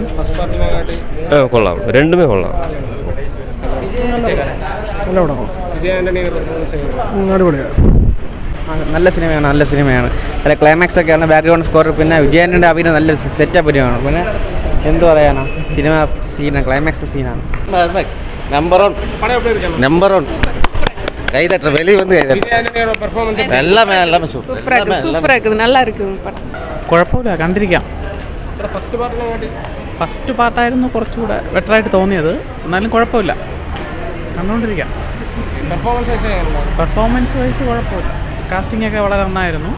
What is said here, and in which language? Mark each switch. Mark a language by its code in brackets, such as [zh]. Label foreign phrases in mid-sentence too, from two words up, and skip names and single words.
[ml] കൊള്ളാം, രണ്ടുമേ കൊള്ളാം. നല്ല സിനിമയാണ്, നല്ല സിനിമയാണ്. അല്ല ക്ലൈമാക്സ് ഒക്കെയാണ്, [en] background score, [ml] പിന്നെ വിജയൻ്റെ അഭിനയം നല്ല സെറ്റപ്പ് പരിപാടിയാണ്. പിന്നെ എന്ത് പറയാനാ, സിനിമ സീനാണ്, ക്ലൈമാക്സ് സീനാണ്. [en] number one [ta] கைதட்டுற வெளியே வந்து எல்லாமே எல்லாமே சூப்பராக இருக்குது, நல்லா இருக்குது படம். [ml] കുഴപ്പമില്ല, കണ്ടിരിക്കാം. ഫസ്റ്റ് പാർട്ടായിരുന്നു കുറച്ചുകൂടെ ബെറ്ററായിട്ട് തോന്നിയത്, എന്നാലും കുഴപ്പമില്ല, കണ്ടുകൊണ്ടിരിക്കാം. [en] performance wise [ml] കുഴപ്പമില്ല, കാസ്റ്റിംഗ് ഒക്കെ വളരെ നന്നായിരുന്നു.